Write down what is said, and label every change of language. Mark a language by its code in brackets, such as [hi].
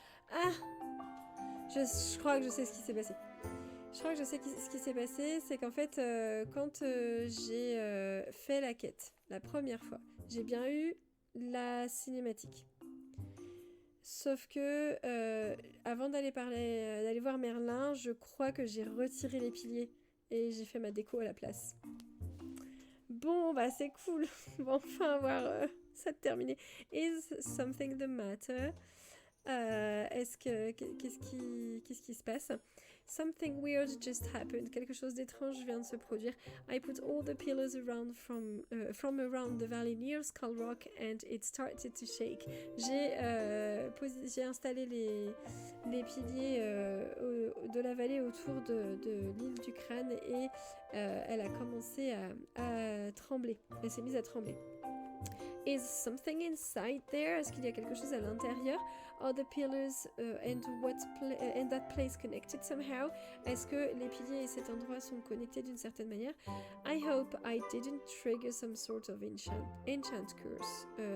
[fr] Ah, je crois que je sais ce qui s'est passé. Je crois que je sais ce qui s'est passé, c'est qu'en fait, quand j'ai fait la quête la première fois, j'ai bien eu la cinématique. Sauf que avant d'aller voir Merlin, je crois que j'ai retiré les piliers et j'ai fait ma déco à la place. Bon, bah c'est cool. On va enfin voir ça terminer. [en] Is something the matter? [fr] Qu'est-ce qui se passe? [en] Something weird just happened. [fr] Quelque chose d'étrange vient de se produire. [en] I put all the pillars around from around the valley near Skull Rock and it started to shake. [fr] J'ai installé les piliers de la vallée autour de l'île du crâne et elle a commencé à trembler. Elle s'est mise à trembler. [en] Is something inside there? [fr] Est-ce qu'il y a quelque chose à l'intérieur? [en] Are the pillars and that place connected somehow? [fr] Est-ce que les piliers et cet endroit sont connectés d'une certaine manière? [en] I hope I didn't trigger some sort of ancient curse.